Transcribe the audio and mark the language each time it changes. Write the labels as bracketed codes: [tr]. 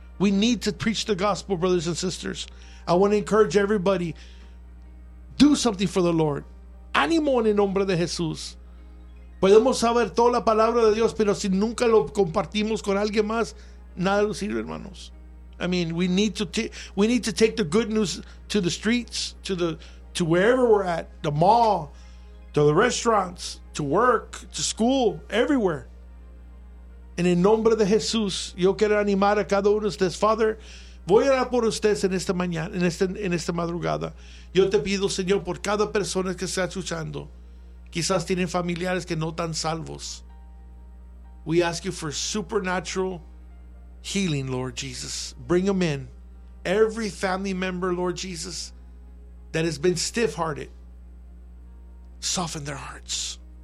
[en] We need to preach the gospel, brothers and sisters. I want to encourage everybody, do something for the Lord. [es] Ánimo en el nombre de Jesús. Podemos saber toda la palabra de Dios, pero si nunca lo compartimos con alguien más, nada nos sirve, hermanos. [en] I mean, we need to take the good news to the streets, to wherever we're at, the mall, to the restaurants, to work, to school, everywhere. [es] En el nombre de Jesús, yo quiero animar a cada uno de ustedes. Father, voy a orar por ustedes en esta mañana, en esta madrugada. Yo te pido, Señor, por cada persona que está escuchando. Quizás tienen familiares que no están salvos. [en] We ask you for supernatural healing, Lord Jesus. Bring them in. Every family member, Lord Jesus, that has been stiff-hearted, soften their hearts.